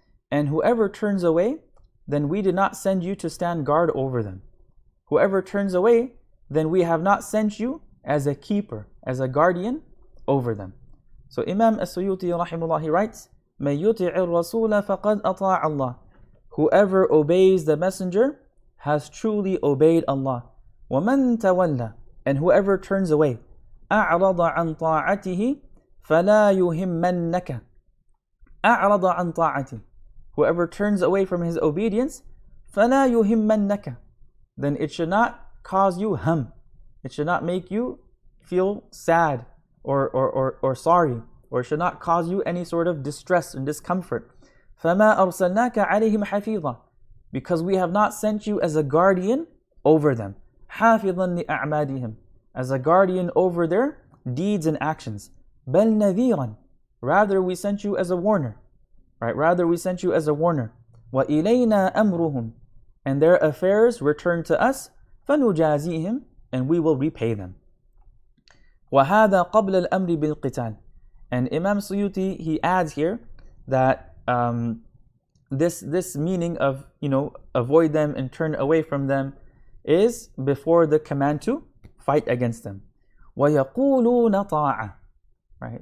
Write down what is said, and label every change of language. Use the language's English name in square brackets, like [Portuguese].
[English] And whoever turns away, then we did not send you to stand guard over them. Whoever turns away, then we have not sent you as a keeper, as a guardian over them. So Imam As-Suyuti rahimahullah, he writes, [Arabic] مَن يُطِعِ الرَّسُولَ فَقَدْ أَطَاعَ اللَّهِ. [English] Whoever obeys the messenger has truly obeyed Allah. [Arabic] وَمَن تَوَلَّى, [English] and whoever turns away, [Arabic] أَعْرَضَ عَنْ طَاعَتِهِ فَلَا يُهِمَّنَّكَ. أَعْرَضَ عَنْ طَاعَتِهِ, [English] whoever turns away from his obedience, [Arabic] فَلَا يُهِمَّنَّكَ, [English] then it should not cause you hum. It should not make you feel sad or sorry, or should not cause you any sort of distress and discomfort. [Arabic] فَمَا أَرْسَلْنَاكَ عَلَيْهِمْ حَفِيظًا, [English] because we have not sent you as a guardian over them. [Arabic] حَافِظًا لِأَعْمَادِهِمْ, [English] as a guardian over their deeds and actions. [Arabic] بَلْ نَذِيرًا, [English] rather we sent you as a warner. Right? Rather we sent you as a warner. [Arabic] وَإِلَيْنَا أَمْرُهُمْ, [English] and their affairs return to us. [Arabic] فَنُجَازِيهِمْ, [English] and we will repay them. [Arabic] وَهَذَا قَبْلَ الْأَمْرِ بِالْقِتَالِ, [English] and Imam Suyuti, he adds here that this meaning of, avoid them and turn away from them is before the command to fight against them. [Arabic] وَيَقُولُونَ طَاعَةً, right?